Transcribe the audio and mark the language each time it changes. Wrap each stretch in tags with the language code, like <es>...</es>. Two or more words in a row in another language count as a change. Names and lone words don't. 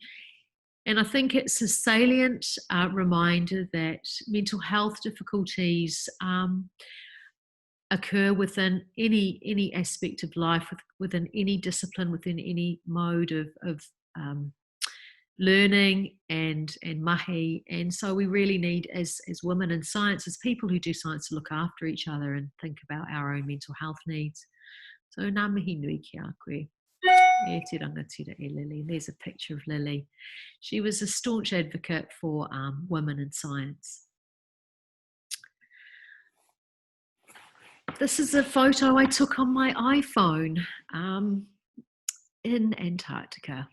<en>And I think it's a salient reminder that mental health difficulties occur within any aspect of life, within any discipline, within any mode of learning and mahi. And so we really need, as women in science, as people who do science, to look after each other and think about our own mental health needs.</en> <mi>So ngā mihi nui ki a koe. E te rangatira e Lily.</mi> <en>There's a picture of Lily. She was a staunch advocate for women in science. This is a photo I took on my iPhone in Antarctica.</en>